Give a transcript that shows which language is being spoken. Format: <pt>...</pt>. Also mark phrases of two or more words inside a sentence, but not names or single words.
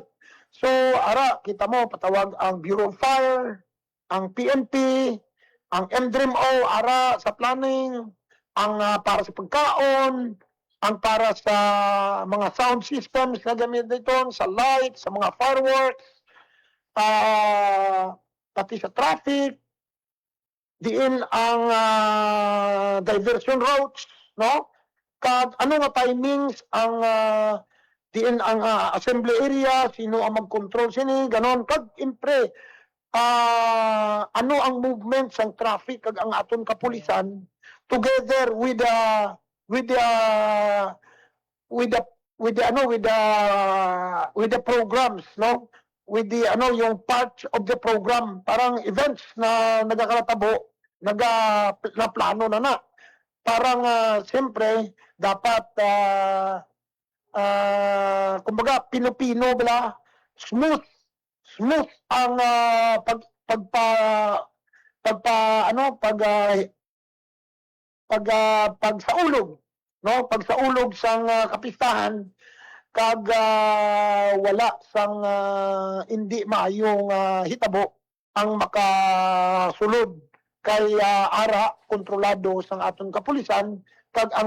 <hil>So, ara kita mo patawag ang Bureau of Fire, ang PNP, ang MDRIMO ara sa planning, ang para sa pagkaon, ang para sa mga</hil> <en>sound systems</en> <hil>na gamit dito, sa light, sa mga fireworks, pati sa traffic, diin ang</hil> <en>diversion routes,</en> <hil>no? Kag ano nga timings ang diin ang</hil> <en>assembly area,</en> <hil>sino ang mag-control sini, ganon. Kag impre, ano ang movement sang traffic kag ang aton kapulisan</hil> <en>together with the programs,</en> <hil>no?</hil> <en>With the yung part of the program,</en> <tl>parang events na nagkakalatabo, na plano na. Parang siyempre dapat kumbaga pino-pino bala, smooth ang pagsaulog, no?</tl> <hil>Pagsaulog sang kapistahan kag wala sang hindi maayong hitabo ang makasulod kay ara kontrolado sang aton kapulisan kag ang</hil>